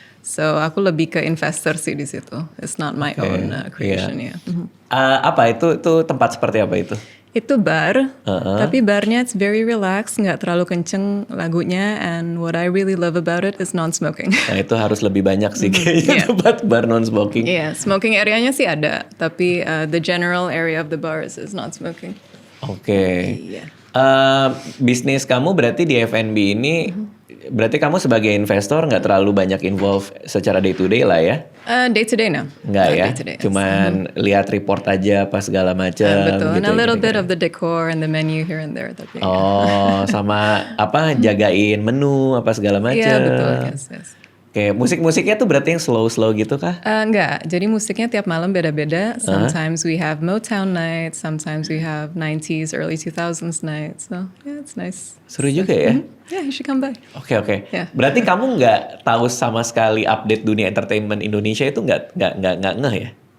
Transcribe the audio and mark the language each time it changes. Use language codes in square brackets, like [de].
[id] So aku lebih ke investor sih di situ. [en] It's not my own creation ya. [id] Apa itu tempat seperti apa itu? [en] Itu bar, [id] tapi barnya [en] it's very relaxed, [id] nggak terlalu kenceng lagunya, [en] and what I really love about it is non-smoking. [id] Nah itu harus lebih banyak sih kayaknya tempat bar non-smoking. [en] Iya, [id] smoking area-nya sih ada, [en] tapi the general area of the bar is not smoking. [id] Oke. Iya. Bisnis kamu berarti di F&B ini, berarti kamu sebagai investor nggak terlalu banyak involve secara [en] day to day [id] lah ya? [en] Day to day no. [id] Nggak ya? [en] Day to day, yes. [id] Cuman lihat report aja apa segala macam. Betul, gitu [en] and a little [id] gitu. [en] bit of the decor and the menu here and there. [id] Tapi Oh, sama apa jagain menu apa segala macam. iya betul, yes. Oke, musik-musiknya tuh berarti yang slow-slow gitu kah? Enggak, jadi musiknya tiap malam beda-beda. [en] Sometimes we have Motown night, sometimes we have 90s, early 2000s night. So yeah, it's nice. [id] Seru juga ya? [en] Yeah, you should come by. [id] Oke. [en] Yeah. [id] Berarti kamu nggak tahu sama sekali update dunia entertainment Indonesia itu nggak ngeh ya?